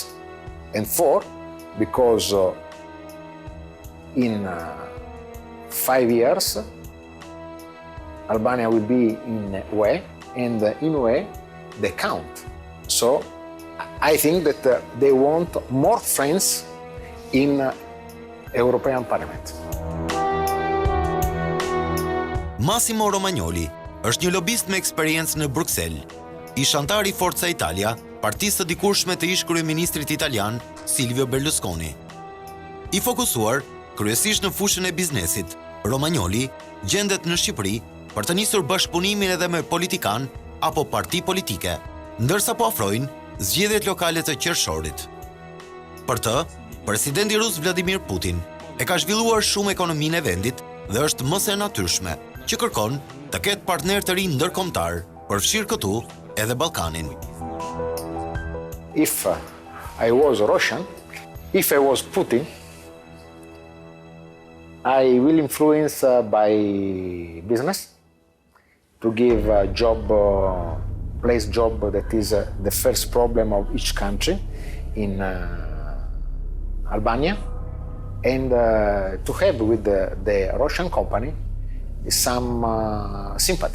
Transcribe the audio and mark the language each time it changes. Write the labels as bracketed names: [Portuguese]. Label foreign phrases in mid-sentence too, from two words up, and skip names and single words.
[English] And four, because in 5 years, Albania will be in UE, and in UE, they count. So I think that they want more friends in European Parliament. [Albanian] Massimo Romagnoli është një lobist me eksperiencë në Bruxelles, ish antar i Forza Italia, partisë të dikurshme të ish kryeministrit italian Silvio Berlusconi. I fokusuar kryesisht në fushën e biznesit, Romagnoli gjendet në Shqipëri për të nisur bashkëpunimin edhe me politikan apo parti politike, ndërsa po afrojnë zgjedhjet lokale të qershorit. Për të, presidenti rus Vladimir Putin e ka zhvilluar shumë ekonominë e vendit dhe është më se natyrshme që kërkon të ketë partner të rinj ndërkombëtar, përfshirë këtu edhe Ballkanin. [English] If I was Russian, if I was Putin, I will influence by business to give a job, place job that is the first problem of each country in Albania, and to have with the Russian company some sympathy.